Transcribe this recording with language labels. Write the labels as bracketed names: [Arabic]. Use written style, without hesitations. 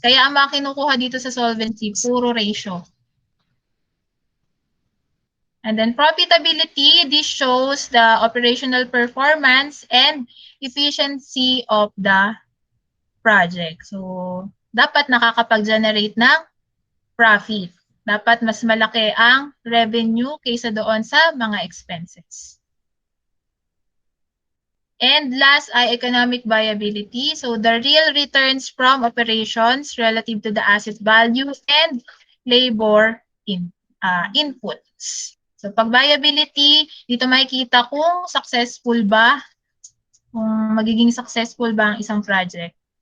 [Filipino] Kaya ang mga kinukuha dito sa solvency, puro ratio. [English] And then profitability, this shows the operational performance and efficiency of the project. [Filipino] So, dapat nakakapag-generate ng profit. Dapat mas malaki ang revenue kaysa doon sa mga expenses. [English] And last ay economic viability. So, the real returns from operations relative to the asset value and labor inputs. [Filipino] So, pag viability, dito makikita kung successful ba, kung magiging successful ba ang isang project.